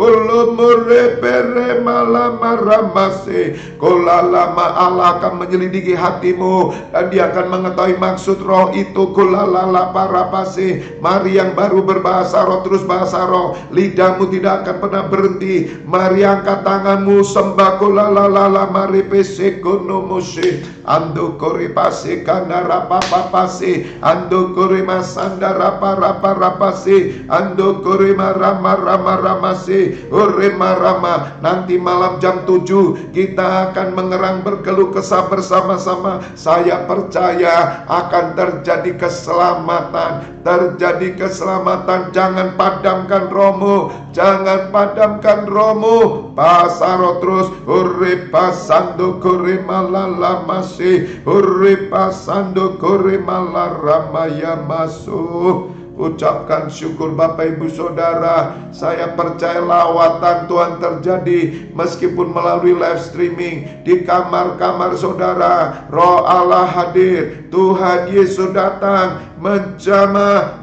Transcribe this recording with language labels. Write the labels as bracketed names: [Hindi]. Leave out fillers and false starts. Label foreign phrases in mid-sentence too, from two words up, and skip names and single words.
[Indonesian] Ulumurepere malamaramase. Kolalama, Allah akan menyelidiki hatimu dan Dia akan mengetahui maksud roh itu. Kolalala parapase. Mari yang baru berbahasa roh, terus bahasa roh. Lidahmu tidak akan pernah berhenti. Mari angkat tanganmu, sembah. Kolalala maripese konomose. Ando koripase kandarapapapase. Ando korimasanda rapase. Ando korimarama-rama-ramase. Rama. Nanti malam jam 7 kita akan mengerang berkeluh kesah bersama-sama. Saya percaya akan terjadi keselamatan. Jangan padamkan rohmu. Bahasa roh terus. Uripasando korimalallamase. Uripasando korimalarramaya masuk. Ucapkan syukur Bapak Ibu Saudara. Saya percaya lawatan Tuhan terjadi meskipun melalui [English] live streaming. [Indonesian] Di kamar-kamar saudara, Roh Allah hadir. Tuhan Yesus datang menjamah.